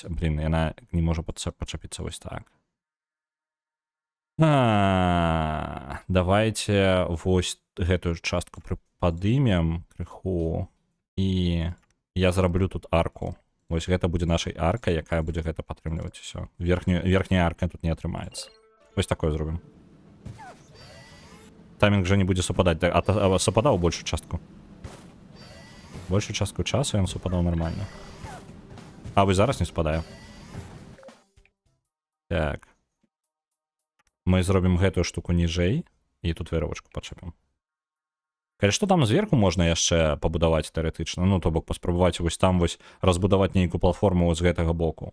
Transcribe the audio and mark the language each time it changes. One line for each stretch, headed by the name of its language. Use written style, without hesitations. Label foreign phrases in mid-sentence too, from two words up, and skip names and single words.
Belarusian: Блін, яна не можа пачапіцца вось так. Давайте вось гэтую частку падымем крыху. І я зраблю тут арку. Вось гэта будзе нашай аркай, якая будзе гэта падтрымліваць усё. Верхняя арка тут не атрымаецца. Вось такое зробім.
Russian: Тайминг же не будет совпадать. А совпадал большую частку? Большую
Belarusian: частку часу
Russian: он совпадал нормально.
Belarusian: А вы зараз не совпадаю. Так. Мы зробім гэтую штуку ніжэй. І тут веровочку падчэпім. Калі што там зверху можна яшчэ пабудаваць тэарэтычна. Ну, то бок паспрабаваць вось там вось разбудаваць нейкую платформу з гэтага боку.